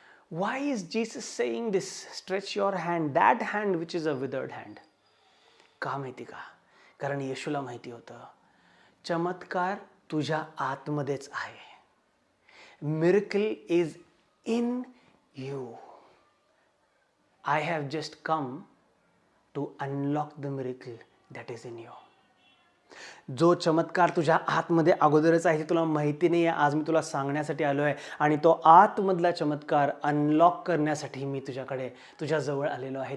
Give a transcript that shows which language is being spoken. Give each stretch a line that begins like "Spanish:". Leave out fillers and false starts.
English: Why is Jesus saying this, stretch your hand, that hand which is a withered hand?
Marathi: का माहिती का? कारण येशूला माहिती होतं, चमत्कार तुझ्या आतमध्येच आहे.
English: Miracle is in you. I have just come to unlock the miracle that is in you.
Marathi: जो चमत्कार तुझ्या आतमध्ये अगोदरच आहे, तुला माहिती नाही आहे, आज मी तुला सांगण्यासाठी आलो आहे. आणि तो आतमधला चमत्कार अनलॉक करण्यासाठी मी तुझ्याजवळ आलेलो आहे.